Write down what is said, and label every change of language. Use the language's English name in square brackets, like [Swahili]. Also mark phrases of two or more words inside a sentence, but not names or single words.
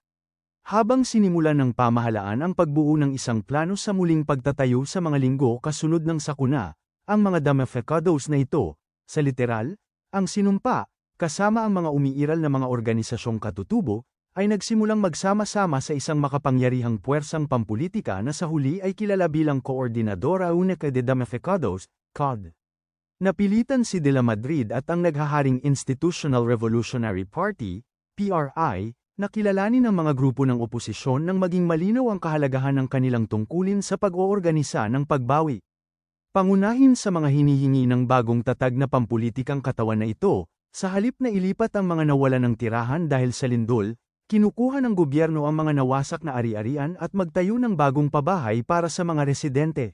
[Filipino] Habang sinimulan ng pamahalaan ang pagbuo ng isang plano sa muling pagtatayo sa mga linggo kasunod ng sakuna, ang mga damnificados na ito, sa literal, ang sinumpa, kasama ang mga umiiral na mga organisasyong katutubo, ay nagsimulang magsama-sama sa isang makapangyarihang puwersang pampulitika na sa huli ay kilala bilang Coordinadora Única de Damnificados, COD. Napilitan si De La Madrid at ang naghaharing Institutional Revolutionary Party, PRI, na kilalanin ng mga grupo ng oposisyon nang maging malinaw ang kahalagahan ng kanilang tungkulin sa pag-oorganisa ng pagbawi. Pangunahin sa mga hinihingi ng bagong tatag na pampulitikang katawan na ito, sa halip na ilipat ang mga nawalan ng tirahan dahil sa lindol, kinukuha ng gobyerno ang mga nawasak na ari-arian at magtayo ng bagong pabahay para sa mga residente.